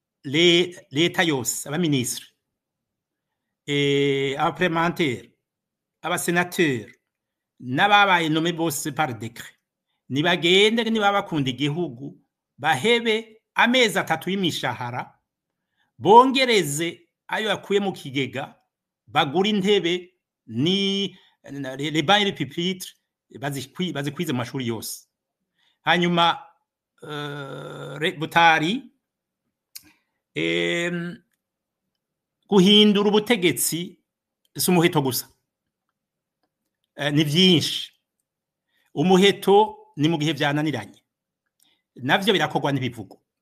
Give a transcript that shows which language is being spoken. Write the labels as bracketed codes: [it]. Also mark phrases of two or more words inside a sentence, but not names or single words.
[rn] leta yose abaministre abaparlementaire abasenateri n'ababaye nome bose [fr] par décret [rn] nibagende niba bakunda igihugu bahebe amezi 3 y'imishahara bongereze ayo yakuye mu kigega bagura intebe ni [fr] les bancs et pupitres [rn] bazikwize mu mashuri yose hanyuma Butari guhindura ubutegetsi si umuheto gusa ni byinshi umuheto ni mu gihe byananiranye navyo birakorwa n'ibivugo